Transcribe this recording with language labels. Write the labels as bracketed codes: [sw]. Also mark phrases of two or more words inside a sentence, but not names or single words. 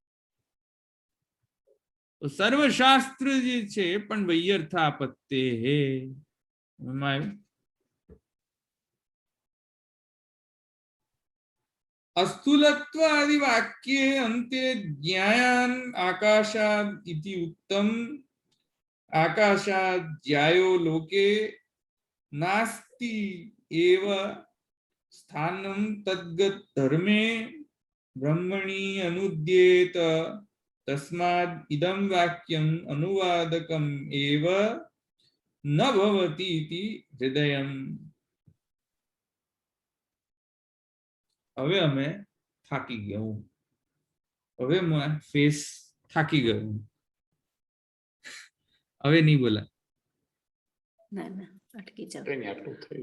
[gu] તો સર્વશાસ્ત્ર જે છે પણ વૈયર્થાપત્તે હે. [sa] અસ્થૂલત્વ આદિ વાક્યે અંતે જ્ઞાન આકાશાદ ઇતિ ઉક્તમ आकाशात् ज्यायो लोके नास्ति एव स्थानं तद्गत धर्मे ब्रह्मणि अनुद्येत तस्माद् इदं वाक्यम् अनुवादकम् एव न भवति इति हृदयम्। [gu] હવે અમે થાકી ગયો, હવે ફેસ થાકી ગયો, હવે નહીં બોલા. ના ના અટકી જાવ, કઈ નહીં, આટલું થયું.